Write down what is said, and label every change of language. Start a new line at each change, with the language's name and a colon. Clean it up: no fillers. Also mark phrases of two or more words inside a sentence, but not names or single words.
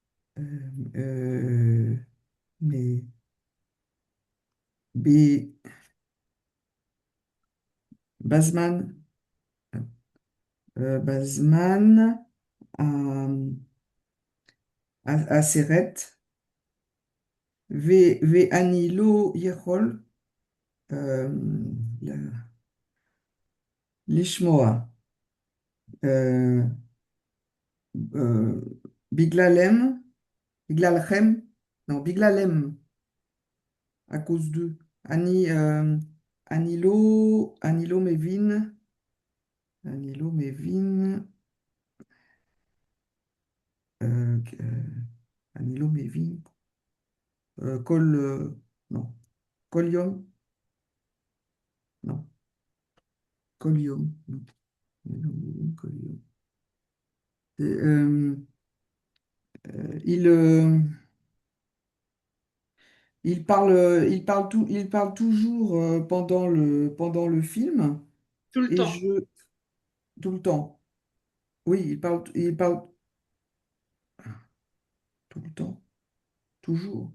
Hebrew: אה, מ- ב- בזמן, בזמן הסרט, ואני לא יכול לשמוע. בגללם, בגללכם, non, בגללם,
French: à cause d'eux.
Hebrew: אני לא מבין, אני לא מבין, אני לא מבין, כל, non, כל יום, non, כל יום, non, אני לא מבין כל יום.
French: Il, il parle toujours pendant le film Tout le et temps. tout le temps. Oui, il parle tout le temps, toujours.